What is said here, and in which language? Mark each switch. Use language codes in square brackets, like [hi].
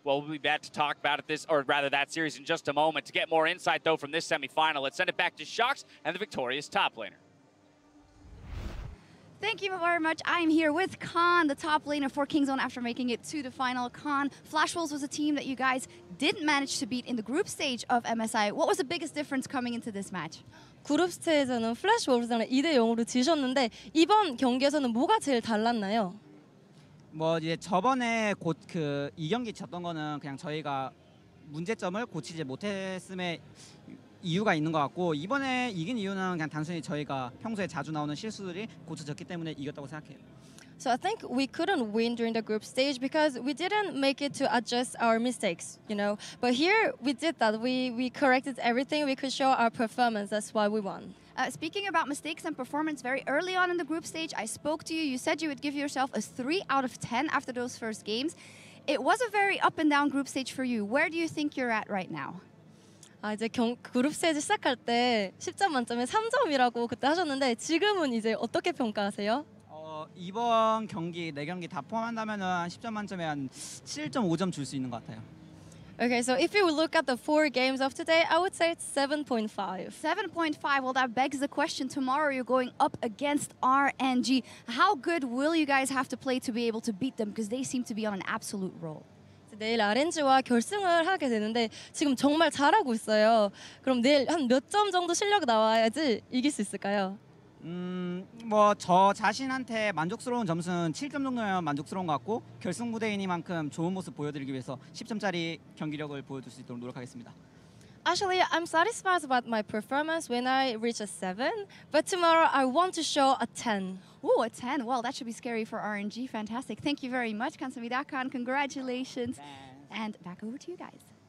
[en] Well, we'll be back to talk about it that series in just a moment. To get more insight, though, from this semifinal, let's send it back to Shox and the victorious top laner. Thank you very much. I'm here with Khan, the top laner for Kingzone after making it to the final. Khan, Flash Wolves was a team that you guys didn't manage to beat in the group stage of MSI. What was the biggest difference coming into this match? [ko] 그룹 스테이지에서는 플래시 wolves랑 2대0으로 지셨는데 이번 경기에서는 뭐가 제일 달랐나요? 뭐 이제 저번에 곧 그 2경기 졌던 거는 그냥 저희가 문제점을 고치지 못했음에 이유가 있는 것 같고 이번에 이긴 이유는 그냥 단순히 저희가 평소에 자주 나오는 실수들이 고쳐졌기 때문에 이겼다고 생각해요. [en] So I think we couldn't win during the group stage because we didn't make it to adjust our mistakes, you know. But here we did that. We corrected everything. We could show our performance. That's why we won. Speaking about mistakes and performance, very early on in the group stage, I spoke to you. You said you would give yourself a 3 out of 10 after those first games. It was a very up and down group stage for you. Where do you think you're at right now? [ko] 이제 그룹 스테이지 시작할 때 10점 만점에 3점이라고 그때 하셨는데 지금은 이제 어떻게 평가하세요? 이번 경기 4경기 다 포함한다면은 한 10점 만점에 한 7.5점 줄 수 있는 것 같아요. [en] Okay, so if you look at the 4 games of today, I would say it's 7.5. 7.5. Well, that begs the question. Tomorrow you're going up against RNG. How good will you guys have to play to be able to beat them? Because they seem to be on an absolute roll. [ko] 내일 RNG와 결승을 하게 되는데 지금 정말 잘하고 있어요. 그럼 내일 한 몇 점 정도 실력 나와야지 이길 수 있을까요? 뭐 저 자신한테 만족스러운 점수는 7점 정도면 만족스러운 것 같고 결승 무대이니만큼 좋은 모습 보여드리기 위해서 10점짜리 경기력을 보여줄 수 있도록 노력하겠습니다. [en] Actually, I'm satisfied about my performance when I reach a 7, but tomorrow I want to show a 10. Ooh, a 10. Well, that should be scary for RNG. Fantastic. Thank you very much, [ko] 감사합니다. [en] Congratulations. And back over to you guys.